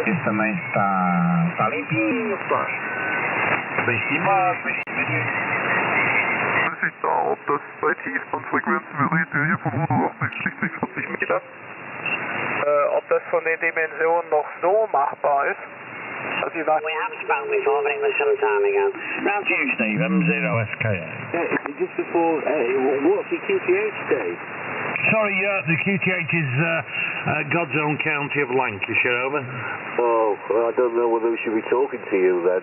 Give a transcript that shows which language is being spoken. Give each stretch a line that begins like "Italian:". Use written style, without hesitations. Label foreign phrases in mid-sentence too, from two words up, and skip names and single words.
Russian: Это место Олимпии, Паш. Спасибо.
German: Ob das bei Tiefbandfrequenzen wir reden hier von 180, 40 Meter. Ob das von den Dimensionen noch so machbar ist?
English: As you like. We have spoken before, but it was some time ago. Round to you, Steve, M0SKA. Just before, what's your QTH, Dave? Sorry, the QTH is God's own county of Lancashire, over. Oh, well, I don't know whether we should be talking to you then.